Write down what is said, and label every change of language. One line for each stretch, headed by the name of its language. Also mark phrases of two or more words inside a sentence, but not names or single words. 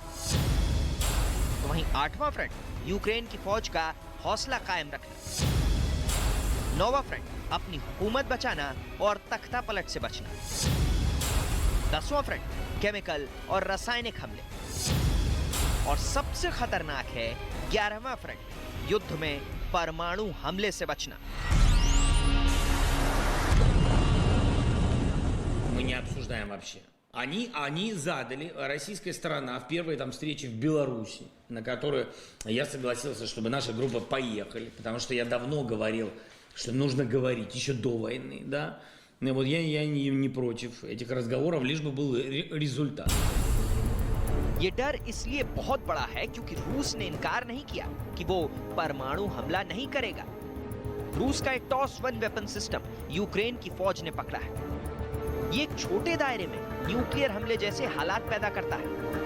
Hindi: तो वहीं आठवां फ्रंट यूक्रेन की फौज का हौसला कायम रखना। नौवां फ्रंट अपनी हुकूमत बचाना और तख्ता पलट से बचना। 10वां फ्रंट केमिकल और रासायनिक हमले। और सबसे खतरनाक है 11वां फ्रंट, युद्ध में परमाणु हमले से बचना।
Russian: Мы не обсуждаем вообще. Они задали, российская сторона, в первой там встрече в Беларуси, на которую я согласился, чтобы наша группа поехали, потому что я давно говорил, что нужно говорить, еще до войны, да. И вот я не против этих разговоров, лишь бы был результат.
Hindi: ये डर इसलिए बहुत बड़ा है क्योंकि रूस ने इनकार नहीं किया कि वो परमाणु हमला नहीं करेगा। रूस का एक टॉस 1
English: weapon system
Hindi: यूक्रेन की फौज ने पकड़ा है। ये एक छोटे दायरे में न्यूक्लियर हमले जैसे हालात पैदा करता है।